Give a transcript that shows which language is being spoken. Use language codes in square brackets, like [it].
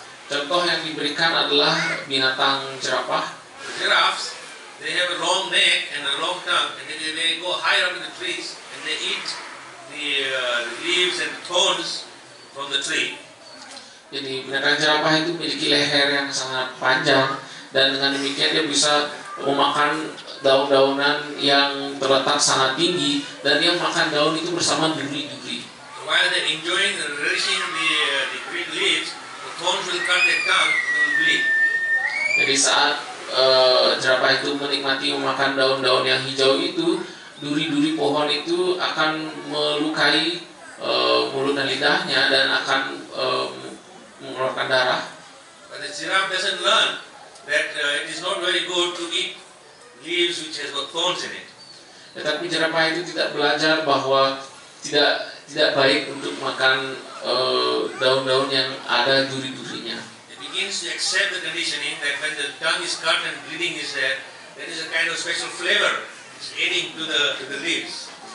[id] Contoh yang diberikan adalah binatang jerapah. [en] The giraffes, they have a long neck and a long tongue, and they go high up in the trees and they eat the leaves and thorns from the tree. [id] Jadi binatang jerapah itu memiliki leher yang sangat panjang, dan dengan demikian dia bisa memakan daun-daunan yang terletak sangat tinggi, dan dia makan daun itu bersama duri-duri. [en] So while they're enjoying and relishing the green leaves, the thorns will cut their tongue and will bleed. [id] Jadi saat jerapah itu menikmati memakan daun-daun yang hijau itu, duri-duri pohon itu akan melukai mulut dan lidahnya dan akan mengeluarkan darah. [en] But the giraffe doesn't learn that it is not very good to eat leaves which has got thorns in it. [id] Tetapi jerapah itu tidak belajar bahwa tidak baik untuk makan daun-daun yang ada duri-durinya. [en] It begins to accept the conditioning that when the tongue is cut and bleeding is there is a kind of special flavor is adding to the leaves.